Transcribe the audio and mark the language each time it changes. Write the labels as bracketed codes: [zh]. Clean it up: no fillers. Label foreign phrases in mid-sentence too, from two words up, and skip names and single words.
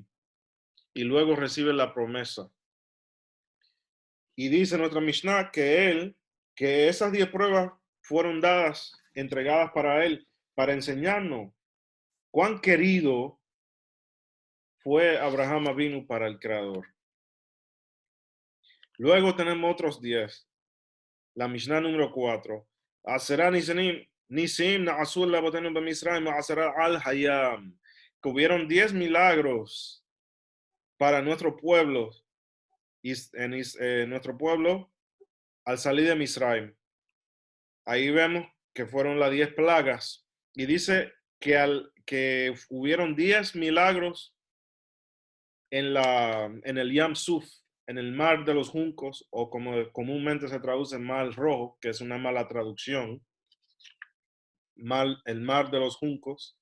[es] Y luego recibe la promesa. Y dice nuestra Mishnah que esas 10 pruebas fueron dadas, entregadas para él, para enseñarnos cuán querido fue Abraham Avinu para el Creador. Luego tenemos otros 10. La Mishnah número 4. [he] עשרה נסים נעשו לאבותינו במצרים עשרה על הים. [es] Que hubieron 10 milagros para nuestro pueblo, nuestro pueblo al salir de Misraim. Ahí vemos que fueron las 10 plagas. Y dice que hubieron 10 milagros en el Yam Suf, en el mar de los juncos, o como comúnmente se traduce mar rojo, que es una mala traducción, el mar de los juncos.